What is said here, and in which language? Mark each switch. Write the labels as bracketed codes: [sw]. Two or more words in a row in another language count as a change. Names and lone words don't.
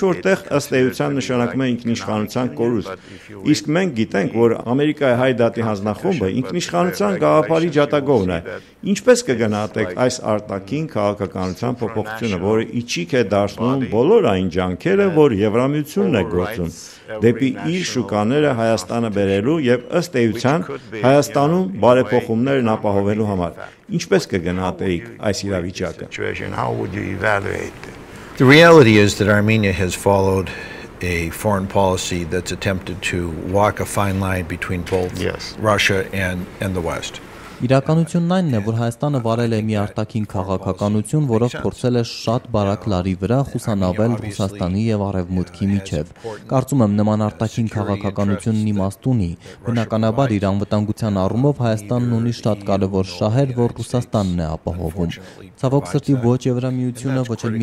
[hy] որտեղ ըստ էության նշանակում է ինքնիշխանության կորուստ։ Իսկ մենք գիտենք, որ Ամերիկայի Հայ դատի հանձնախմբը ինքնիշխանության գաղափարի ջատագովն է։ Ինչպես կգնահատեք այս արտաքին քաղաքականության փոփոխությունը, որը իջիկ է դարձնում բոլոր այն ջանքերը, որ Եվրամիությունն է գործում, դեպի իր շուկաները Հայաստանը բերելու եւ ըստ էության Հայաստանում բարեփոխումներն ապահովելու համար։ Ինչպես կգնահատեիք այս իրավիճակը։ [en] The reality is that Armenia has followed a foreign policy that's attempted to walk a fine line between both Russia and the West. [hy] Իրականությունն այնն է, որ Հայաստանը վարել է մի արտաքին քաղաքականություն, որով փորձել է շատ բարակ լարի վրա խուսանավել Ռուսաստանի եւ Արևմուտքի միջև։ Կարծում եմ նման արտաքին քաղաքականությունն իմաստ ունի, բնականաբար իր անվտանգության առումով Հայաստանն ունի շատ կարևոր շահեր, որ Ռուսաստանն է ապահովում։ Ցավոք սրտի ոչ Եվրամիությունը, ոչ էլ